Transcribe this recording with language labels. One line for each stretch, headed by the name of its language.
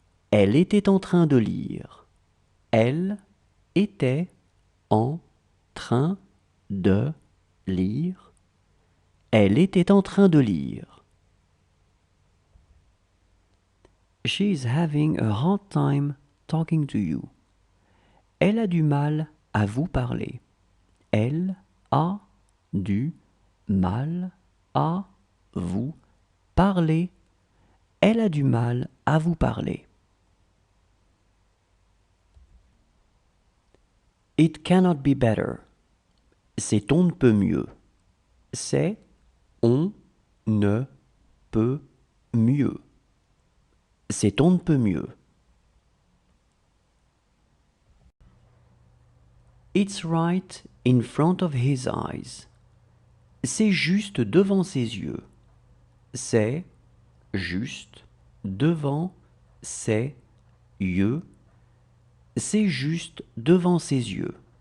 French: Elle était en train de lire. Elle était en train de lire. Elle était en train de lire.
English: She is having a hard time talking to you.
French: Elle a du mal à vous parler. Elle a du mal à vous parler. Elle a du mal à vous parler.
English: It cannot be better.
French: C'est on ne peut mieux. C'est on ne peut mieux. C'est on ne peut mieux.
English: It's right in front of his eyes.
French: C'est juste devant ses yeux. C'est juste devant ses yeux. C'est juste devant ses yeux.